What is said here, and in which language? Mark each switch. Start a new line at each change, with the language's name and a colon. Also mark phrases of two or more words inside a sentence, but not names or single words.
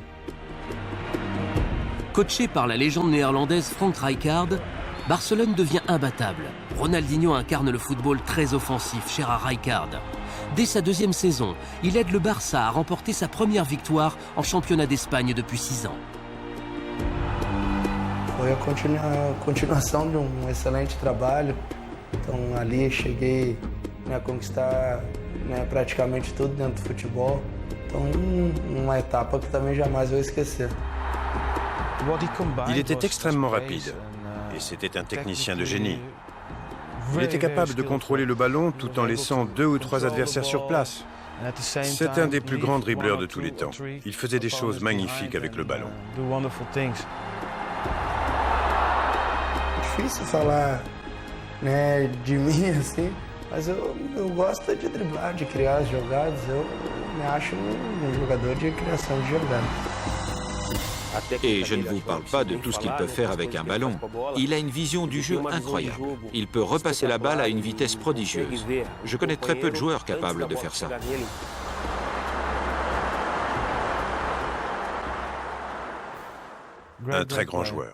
French: Coaché par la légende néerlandaise Frank Rijkaard, Barcelone devient imbattable. Ronaldinho incarne le football très offensif, cher à Rijkaard. Dès sa deuxième saison, il aide le Barça à remporter sa première victoire en championnat d'Espagne depuis 6 ans.
Portuguese: Foi a continuação de excelente trabalho. Então ali cheguei a conquistar praticamente tudo dentro do futebol. Então uma etapa que também jamais vou esquecer.
French: Il était extrêmement rapide, et c'était un technicien de génie. Il était capable de contrôler le ballon tout en laissant 2 ou 3 adversaires sur place. C'est un des plus grands dribbleurs de tous les temps. Il faisait des choses magnifiques avec le ballon.
Portuguese: Difícil falar, de mim assim, mas eu gosto de driblar, de criar as jogadas. Eu me acho jogador de criação de jogadas.
French: Et je ne vous parle pas de tout ce qu'il peut faire avec un ballon. Il a une vision du jeu incroyable. Il peut repasser la balle à une vitesse prodigieuse. Je connais très peu de joueurs capables de faire ça. Un très grand joueur.